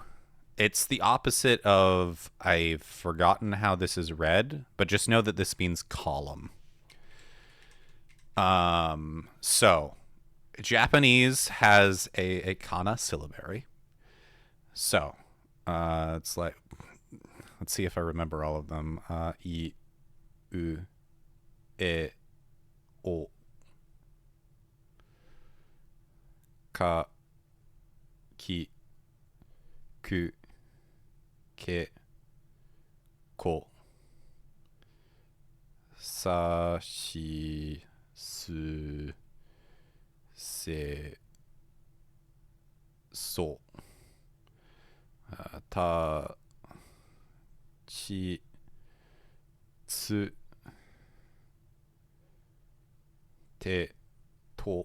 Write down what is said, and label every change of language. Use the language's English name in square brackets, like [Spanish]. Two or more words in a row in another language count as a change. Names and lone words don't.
[English] It's the opposite of, I've forgotten how this is read, but just know that this means column. So Japanese has a kana syllabary. So, it's like, let's see if I remember all of them. [Japanese] い、う、え、お, か、き、く、け、こ, さ、し、す、せ、そ、た, ち、つ、て, to.